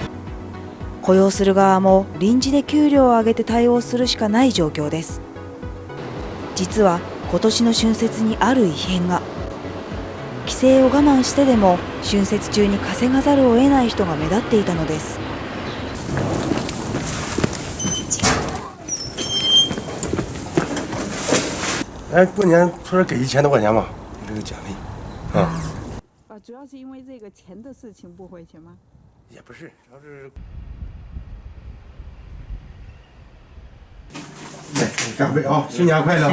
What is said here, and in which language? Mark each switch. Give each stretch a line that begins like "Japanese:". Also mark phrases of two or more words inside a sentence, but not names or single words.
Japanese: 雇用する側も臨時で給料を上げて対応するしかない状況です。実は今年の春節にある異変が。帰省を我慢してでも春節中に稼がざるを得ない人が目立っていたのです。
Chinese: 哎，过年说是给1000多块钱吧，这个奖励，主要是因为这个钱的事情不回去吗？也不是，主要是。来，干杯啊！新年快乐啊！